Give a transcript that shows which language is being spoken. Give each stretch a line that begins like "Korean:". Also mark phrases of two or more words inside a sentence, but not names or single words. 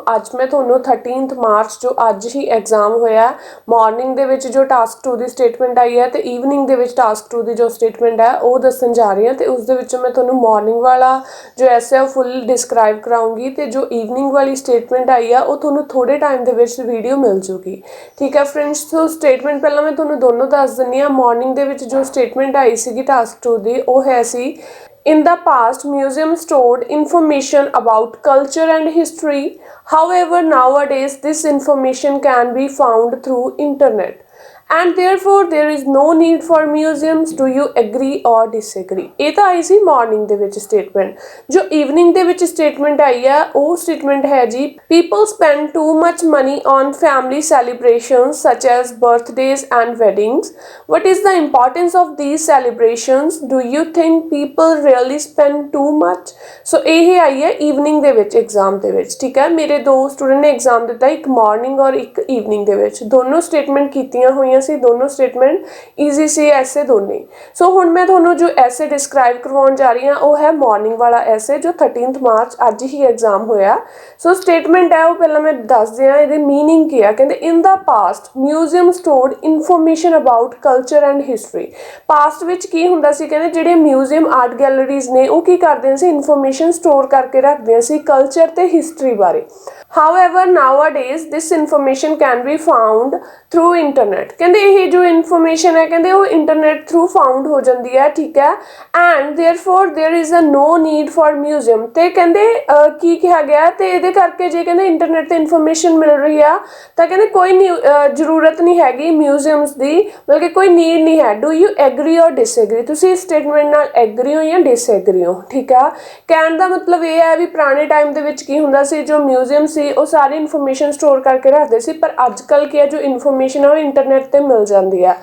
Punjabi: ਅੱਜ ਮੈਂ ਤੁਹਾਨੂੰ 13 ਮਾਰਚ ਜੋ ਅੱਜ ਹੀ ਐਗਜ਼ਾਮ ਹੋਇਆ ਮਾਰਨਿੰਗ ਦੇ ਵਿੱਚ ਜੋ ਟਾਸਕ 2 ਦੀ ਸਟੇਟਮੈਂਟ ਆਈ ਹੈ ਤੇ ਈਵਨਿੰਗ ਦੇ ਵਿੱਚ ਟਾਸਕ 2 ਦੀ ਜੋ ਸਟੇਟਮੈਂਟ ਹੈ ਉਹ ਦੱਸਣ ਜਾ ਰਹੀ ਹਾਂ ਤੇ ਉਸ ਦੇ ਵਿੱਚ ਮੈਂ ਤੁਹਾਨੂੰ ਮਾਰਨਿੰਗ ਵਾਲਾ ਜੋ ਐਸੇ ਉਹ ਫੁੱਲ ਡਿਸਕ੍ਰਾਈਬ ਕਰਾਉਂਗੀ ਤੇ ਜੋ ਈਵਨਿੰਗ ਵਾਲੀ ਸਟੇਟਮੈਂਟ ਆਈ ਆ ਉਹ ਤੁਹਾਨੂੰ ਥੋੜੇ ਟਾਈਮ ਦੇ ਵਿੱਚ ਵੀਡੀਓ ਮਿਲ ਜੂਗੀ। ਠੀਕ ਹੈ ਫਰੈਂड्स, ਸੋ ਸਟੇਟਮੈਂਟ ਪਹਿਲਾਂ ਮੈਂ ਤੁਹਾਨੂੰ ਦੋਨੋਂ ਦੱਸ ਦਿੰਦੀ ਹਾਂ। ਮਾਰਨਿੰਗ ਦੇ ਵਿੱਚ ਜੋ ਸਟੇਟਮੈਂਟ ਆਈ ਸੀਗੀ ਟਾਸਕ 2 ਦੀ ਉਹ ਹੈ ਸੀ
English: In the past, museums stored information about culture and history. However, nowadays this information can be found through internet. And therefore there is no need for museums. Do you agree or disagree?
Punjabi: ਇਹ ਤਾਂ ਆਈ ਸੀ ਮਾਰਨਿੰਗ ਦੇ ਵਿੱਚ ਸਟੇਟਮੈਂਟ। ਜੋ ਈਵਨਿੰਗ ਦੇ ਵਿੱਚ ਸਟੇਟਮੈਂਟ ਆਈ ਆ ਉਹ ਸਟੇਟਮੈਂਟ ਹੈ ਜੀ,
English: people spend too much money on family celebrations such as birthdays and weddings. What is the importance of these celebrations? Do you think people really spend too much?
Punjabi: ਸੋ ਇਹ ਆਈ ਹੈ ਈਵਨਿੰਗ ਦੇ ਵਿੱਚ ਐਗਜ਼ਾਮ ਦੇ ਵਿੱਚ। ਠੀਕ ਹੈ, ਮੇਰੇ ਦੋ ਸਟੂਡੈਂਟ ਨੇ ਐਗਜ਼ਾਮ ਦਿੱਤਾ, ਇੱਕ ਮਾਰਨਿੰਗ ਔਰ ਇੱਕ ਈਵਨਿੰਗ ਦੇ ਵਿੱਚ। ਦੋਨੋਂ ਸਟੇਟਮੈਂਟ ਕੀਤੀਆਂ ਹੋਈਆਂ ਸੀ, ਦੋਨੋਂ ਸਟੇਟਮੈਂਟ ਈਜ਼ੀ ਸੀ ਐਸੇ ਦੋਨੋਂ। ਸੋ ਹੁਣ ਮੈਂ ਤੁਹਾਨੂੰ ਜੋ ਐਸੇ ਡਿਸਕ੍ਰਾਈਬ ਕਰਵਾਉਣ ਜਾ ਰਹੀ ਹਾਂ ਵਹ ਹੈ ਮਾਰਨਿੰਗ ਵਾਲਾ ਐਸੇ ਜੋ 13 ਮਾਰਚ ਅੱਜ ਹੀ ਐਗਜ਼ਾਮ ਹੋਇਆ। ਸੋ ਸਟੇਟਮੈਂਟ ਹੈ ਵੋ ਪਹਿਲਾ ਮੈਂ ਦੱਸ ਦਿਆਂ ਇਹਦੀ ਮੀਨਿੰਗ ਕੀ ਹੈ।
English: कहंदे in the past museum stored information about culture and history.
Punjabi: ਪਾਸਟ ਵਿੱਚ ਕੀ ਹੁੰਦਾ ਸੀ, ਕਹਿੰਦੇ ਜਿਹੜੇ ਮਿਊਜ਼ੀਅਮ ਆਰਟ ਗੈਲਰੀਜ਼ ਨੇ ਵੋ ਕੀ ਕਰਦੇ ਸੀ, ਇਨਫਰਮੇਸ਼ਨ ਸਟੋਰ ਕਰਕੇ ਰੱਖਦੇ ਸੀ ਕਲਚਰ ਤੇ ਹਿਸਟਰੀ ਬਾਰੇ।
English: However, nowadays this information can be found through internet।
Punjabi: ਕਹਿੰਦੇ ਯੇ ਜੋ ਇਨਫਰਮੇਸ਼ਨ ਹੈ ਕਹਿੰਦੇ ਵੋ ਇੰਟਰਨੈੱਟ ਥਰੂ ਫਾਊਂਡ ਹੋ ਜਾਤੀ ਹੈ। ਠੀਕ ਹੈ,
English: एंड therefore there is a no need for museum।
Punjabi: ਤੇ ਕਹਿੰਦੇ ਕੀ ਕਹਾ ਗਯਾ ਤੇ ਇਹਦੇ ਕਰਕੇ ਜੇ ਕਹਿੰਦੇ ਇੰਟਰਨੈੱਟ ਤੇ ਇਨਫਰਮੇਸ਼ਨ ਮਿਲ ਰਹੀ ਹੈ ਤੋ ਕਹਿੰਦੇ ਕੋਈ ਜ਼ਰੂਰਤ ਨਹੀਂ ਹੈਗੀ ਮਿਊਜ਼ੀਅਮਜ਼ ਦੀ, ਬਲਕਿ ਕੋਈ ਨੀਡ ਨਹੀਂ ਹੈ।
English: do you agree or disagree?
Punjabi: ਤੁਸੀਂ ਇਸ ਸਟੇਟਮੈਂਟ ਨਾਲ ਐਗਰੀ ਹੋ ਯਾ ਡਿਸਐਗਰੀ ਹੋ? ਠੀਕ ਹੈ, ਕਹਿਣ ਦਾ ਮਤਲਬ ਯੇ ਹੈ ਭੀ ਪੁਰਾਣੇ ਟਾਈਮ ਦੇ ਵਿੱਚ ਕੀ ਹੁੰਦਾ ਸੀ, ਜੋ ਮਿਊਜ਼ੀਅਮ ਵੋ ਸਾਰੀ ਇਨਫਰਮੇਸ਼ਨ ਸਟੋਰ ਕਰਕੇ ਰੱਖਤੇ ਸੀ, ਪਰ ਅੱਜਕੱਲ੍ਹ ਕੀ ਹੈ ਜੋ ਇਨਫਰਮੇਸ਼ਨ ਹੈ ਵੋ ਇੰਟਰਨੈੱਟ ਤੇ ਮਿਲ ਜਾਤੀ ਹੈ।